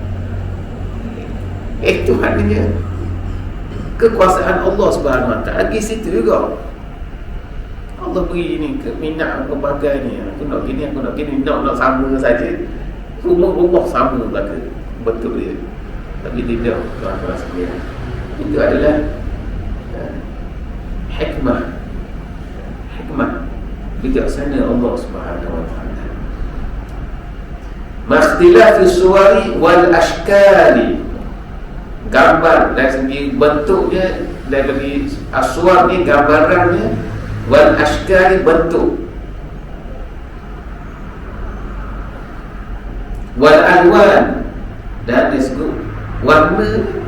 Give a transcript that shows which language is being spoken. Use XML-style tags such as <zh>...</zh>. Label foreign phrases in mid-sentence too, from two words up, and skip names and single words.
<ms>Itu hanya kekuasaan Allah</ms> <ar>سبحانه وتعالى.</ar> <ms>Di situ juga Allah beri ni minat pelbagai ni. Aku nak gini, aku nak gini, nak sama saja. Rumah sama belaka, betul dia. Tapi tidak, tuan-tuan sekalian. Itu adalah hikmah bijaksana Allah</ms> <ar>سبحانه وتعالى. باختلاف الصور والأشكال,</ar> <ms>gambar dari segi bentuknya, dari aswar ni gambarannya,</ms> <ar>والأشكال</ar> <ms>bentuk,</ms> <ar>والألوان</ar> <ms>dan disebut warna.</ms>